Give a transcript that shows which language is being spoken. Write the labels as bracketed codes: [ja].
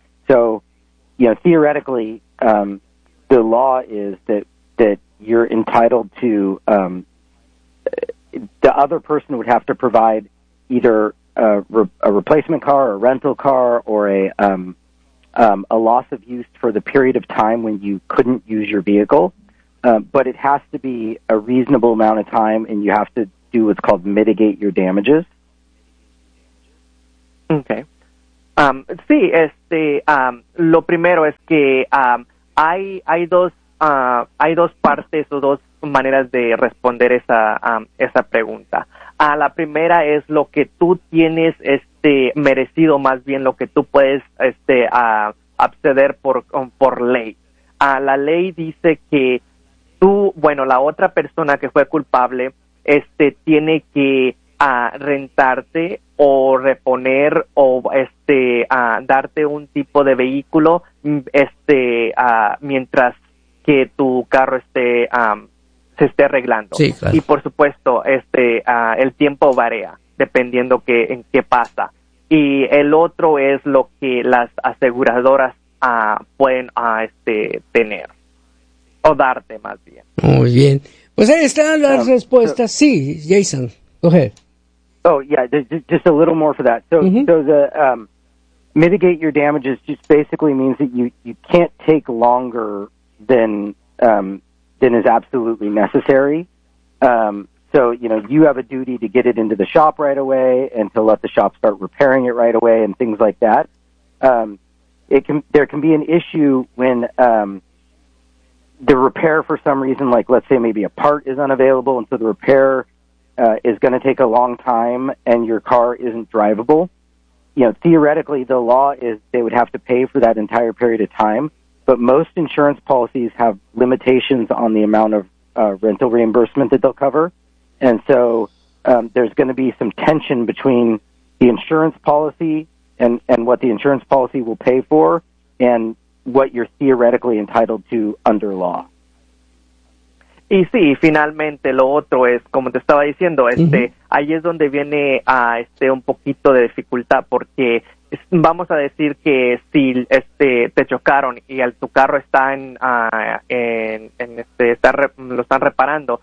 [en] So, you know, theoretically, the law is that you're entitled to, the other person would have to provide either a replacement car, or a rental car, or a loss of use for the period of time when you couldn't use your vehicle. But it has to be a reasonable amount of time, and you have to do what's called mitigate your damages. Okay. [es] Sí, este, lo primero es que hay dos partes o dos maneras de responder esa esa pregunta. La primera es lo que tú tienes este merecido, más bien lo que tú puedes este acceder por ley. La ley dice que tú, bueno, la otra persona que fue culpable, este, tiene que rentarte o reponer o este darte un tipo de vehículo este mientras que tu carro esté se esté arreglando. Sí, claro. Y por supuesto este el tiempo varía dependiendo que en qué pasa. Y el otro es lo que las aseguradoras pueden este tener o darte, más bien. Muy bien, pues ahí están las respuestas. Sí, Jason, [en] go ahead. Oh yeah, just a little more for that. So, mm-hmm. So the mitigate your damages just basically means that you can't take longer than is absolutely necessary. So you know you have a duty to get it into the shop right away and to let the shop start repairing it right away and things like that. There can be an issue when the repair for some reason, like let's say maybe a part is unavailable, and so the repair is going to take a long time and your car isn't drivable. You know, theoretically, the law is they would have to pay for that entire period of time, but most insurance policies have limitations on the amount of rental reimbursement that they'll cover. And so there's going to be some tension between the insurance policy and what the insurance policy will pay for and what you're theoretically entitled to under law. [es] Y sí, finalmente lo otro es, como te estaba diciendo, este, uh-huh. Ahí es donde viene este un poquito de dificultad, porque vamos a decir que si este te chocaron y tu carro está lo están reparando,